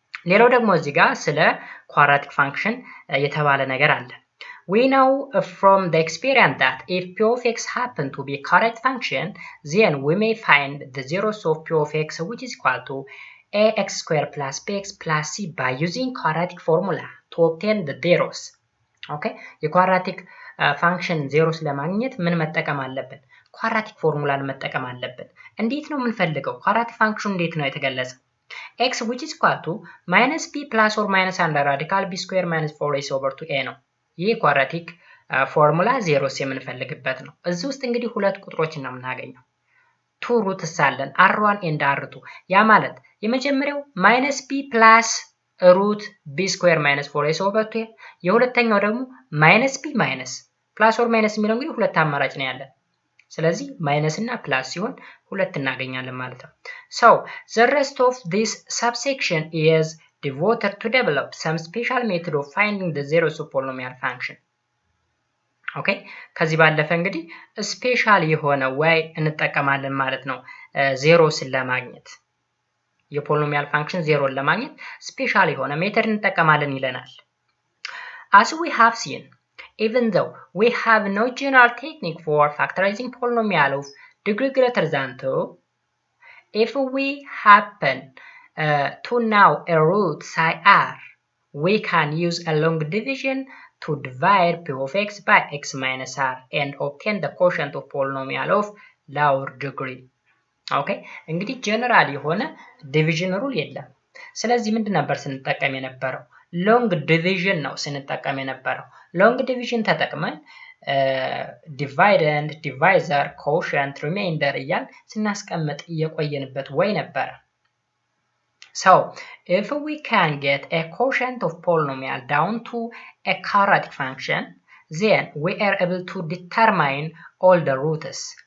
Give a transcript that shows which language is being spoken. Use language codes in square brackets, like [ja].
[am] ሌላው ደግሞ እዚህ ጋር ስለ ኳድራቲክ ፋንክሽን የተባለ ነገር አለ። [en] We know from the experience that if p of x happen to be a quadratic function, then we may find the zeros of p of x which is equal to ax square plus bx plus c by using quadratic formula to obtain the zeros. Okay? [am] የኳድራቲክ ፋንክሽን ዜሮስ ለማግኘት ምን መጠቀም አለብን? ኳድራቲክ ፎርሙላን መጠቀም አለብን። እንዴት ነው የምንፈልገው? ኳድራቲክ ፋንክሽን እንዴት ነው የተገለጸው? [en] x which is equal to minus b plus or minus under radical b square minus 4ac over 2a ነው። [am] ይህ ኳድራቲክ ፎርሙላ ዜሮስ የምንፈልግበት ነው። እዚህ ውስጥ እንግዲህ ሁለት ቁጥሮችን ነው የምናገኘው። ቱ ሩትስ አለን r1 and r2 ያ ማለት የመጀመሪያው minus b plus root b square minus 4ac over 2a የሁለተኛው ደግሞ minus b minus plus or minus የሚለው እንግዲህ ሁለት አማራጭ ነው ያለን። ስለዚህ ማይነስ እና ፕላስ ሲሆን ሁለት እናገኛለን ማለት ነው። [en] So, the rest of this subsection is devoted to develop some special method of finding the zeros of polynomial function. [am] ኦኬ ከዚህ ባለፈ እንግዲህ ስፔሻል የሆነ ወይ እንጠቀማለን ማለት ነው ዜሮስን ለማግኘት የፖሊኖሚያል ፋንክሽን ዜሮን ለማግኘት ስፔሻል የሆነ ሜተድ እንጠቀማለን ይለናል። [en] As we have seen, even though we have no general technique for factorizing polynomial of degree greater than 2, if we happen to know a root psi r, we can use a long division to divide p of x by x minus r and obtain the quotient of polynomial of lower degree. [am] ኦኬ እንግዲህ ጀነራል የሆነ ዲቪዥን ሩል የለም። ስለዚህ ምንድን ነበር ስንጠቀም የነበረው? ሎንግ ዲቪዥን ነው ስንጠቀም የነበረው። ሎንግ ዲቪዥን ተጠቅመን ዲቫይደንድ፣ ዲቫይዘር፣ ኮሸንት፣ ሪሜይንደር እያል ስናስቀምጥ እየቆየንበት ወይ ነበረ። [en] So if we can get a quotient of polynomial down to a quadratic function, then we are able to determine all the roots.